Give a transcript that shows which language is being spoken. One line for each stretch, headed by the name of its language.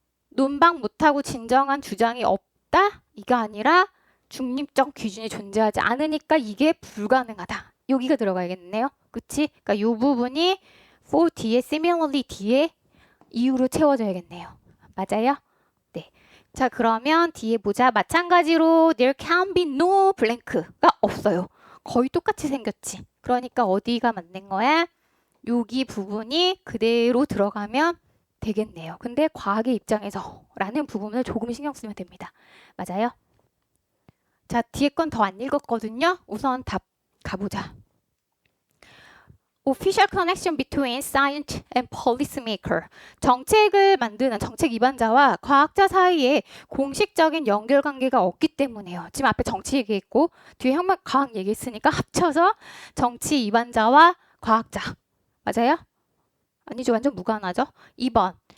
Korean: 논박 못하고 진정한 주장이 없다? 이가 아니라 중립적 기준이 존재하지 않으니까 이게 불가능하다. 여기가 들어가야겠네요. 그치? 그러니까 이 부분이 for 뒤에 similarly 뒤에 이유로 채워져야겠네요. 맞아요? 네. 자, 그러면 뒤에 보자. 마찬가지로
English: there can be no blank가
Korean: 없어요. 거의 똑같이 생겼지. 그러니까 어디가 맞는 거야? 여기 부분이 그대로 들어가면 되겠네요. 근데 과학의 입장에서 라는 부분을 조금 신경 쓰면 됩니다. 맞아요? 자, 뒤에 건 더 안 읽었거든요. 우선 답 가보자.
English: Official connection between science and policymaker.
Korean: 정책을 만드는 정책 입안자와 과학자 사이에 공식적인 연결관계가 없기 때문에요. 지금 앞에 정치 얘기했고 뒤에 과학 얘기했으니까 합쳐서 정치 입안자와 과학자. 맞아요? 아니죠. 완전 무관하죠. 2번.